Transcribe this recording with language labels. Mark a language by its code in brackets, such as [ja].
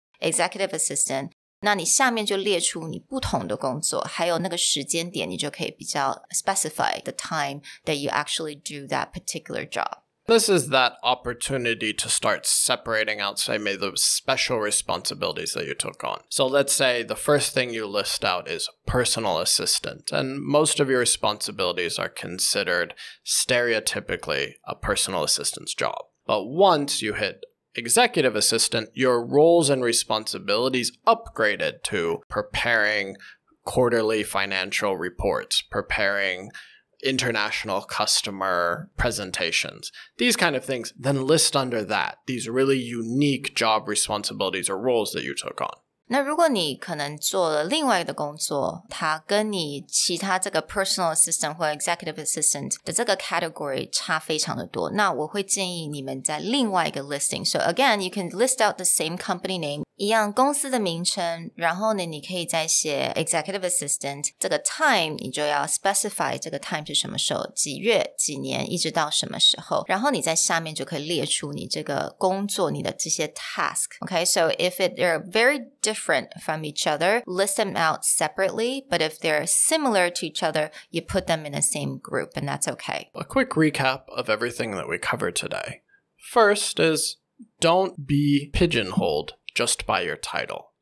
[zh] executive assistant， 那你下面就列出你不同的工作，还有那个时间点，你就可以比较 [en] specify the time that you actually do that particular job. [zh] This [en] is that opportunity to start separating out, say, maybe those special responsibilities that you took on. So let's say the first thing you list out is personal assistant, and most of your responsibilities are considered stereotypically a personal assistant's job. But once you hit executive assistant, your roles and responsibilities upgraded to preparing quarterly financial reports, preparing international customer presentations, these kind of things, then list under that these really unique job responsibilities or roles that you took on. [zh] 那如果你可能做了另外的工作，它跟你其他这个 personal assistant 或 executive assistant 的这个 category 差非常的多，那我会建议你们在另外一个 listing. [en] So again, you can list out the same company name, [zh] 一样公司的名称，然后呢，你可以再写 executive assistant 这个 time 你就要 specify 这个 time 是什么时候，几月几年一直到什么时候，然后你在下面就可以列出你这个工作你的这些 task. [en] Okay, so if they're very different from each other, list them out separately, but if they're similar to each other, you put them in the same group, and that's okay. A quick recap of everything that we covered today. First is don't be pigeonholed just by your title.